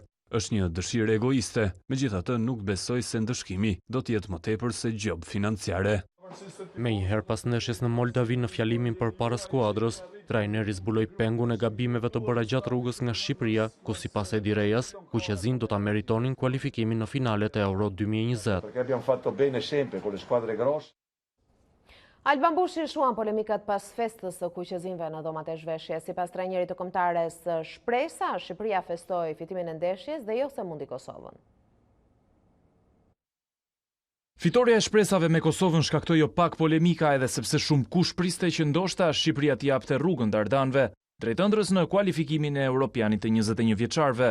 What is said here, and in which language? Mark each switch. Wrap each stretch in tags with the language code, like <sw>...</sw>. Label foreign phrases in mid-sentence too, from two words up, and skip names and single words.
<sq>Është një dëshirë egoiste, megjithatë nuk besoj se ndëshkimi do të jetë më tepër se gjob financiare. Menjëherë pas ndeshjes në Moldavi në fjalimin përpara skuadrës, trajneri zbuloi pengun e gabimeve të bëra gjatë rrugës nga Shqipëria, ku sipas Edi Rejas, kuqezin do ta meritonin kualifikimin në finalet e Euro 2020.</sq> <it>Perché abbiamo fatto bene sempre con le squadre grosse.</it> <sq>Alban Bushi shuan polemikat pas festës së kuqezinve në dhomat e zhveshjes. Sipas trajnerit të kombëtares shpresa, Shqipëria festoi fitimin e ndeshjes dhe jo se mundi Kosovën. Fitoria e shpresave me Kosovën shkaktoi jo pak polemika edhe sepse shumë kush priste që ndoshta Shqipëria t'i japte rrugën dardanëve, drejt ëndrës në kualifikimin e Europianit të 21 vjeçarëve.</sq>